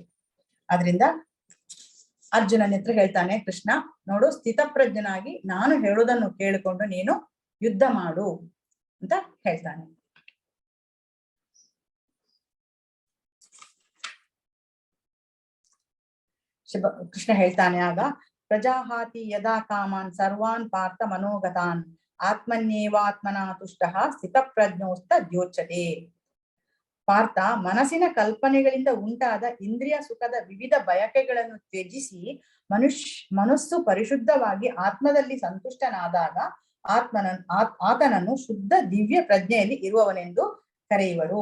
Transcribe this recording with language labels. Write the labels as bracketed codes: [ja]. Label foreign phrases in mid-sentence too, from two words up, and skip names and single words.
[kn] ಆದ್ರಿಂದ ಅರ್ಜುನನ ಹತ್ರ ಹೇಳ್ತಾನೆ ಕೃಷ್ಣ, ನೋಡು, ಸ್ಥಿತಪ್ರಜ್ಞನಾಗಿ ನಾನು ಹೇಳುವುದನ್ನು ಕೇಳಿಕೊಂಡು ನೀನು ಯುದ್ಧ ಮಾಡು ಅಂತ ಹೇಳ್ತಾನೆ. ಕೃಷ್ಣ ಹೇಳ್ತಾನೆ ಆಗ, [sa] ಪ್ರಜಾಹಾತಿ ಯದಾ ಕಾಮಾನ್ ಸರ್ವಾನ್ ಪಾರ್ಥ ಮನೋಗತಾನ್ ಆತ್ಮನ್ಯೇವಾತ್ಮನಾ ತುಷ್ಟಃ ಸ್ಥಿತಪ್ರಜ್ಞೋಸ್ತ ದ್ಯೋಚ್ಯತೆ. [kn] ಪಾರ್ಥ, ಮನಸ್ಸಿನ ಕಲ್ಪನೆಗಳಿಂದ ಉಂಟಾದ ಇಂದ್ರಿಯ ಸುಖದ ವಿವಿಧ ಬಯಕೆಗಳನ್ನು ತ್ಯಜಿಸಿ ಮನಸ್ಸು ಪರಿಶುದ್ಧವಾಗಿ ಆತ್ಮದಲ್ಲಿ ಸಂತುಷ್ಟನಾದಾಗ ಆತನನ್ನು ಶುದ್ಧ ದಿವ್ಯ ಪ್ರಜ್ಞೆಯಲ್ಲಿ ಇರುವವನೆಂದು ಕರೆಯುವರು.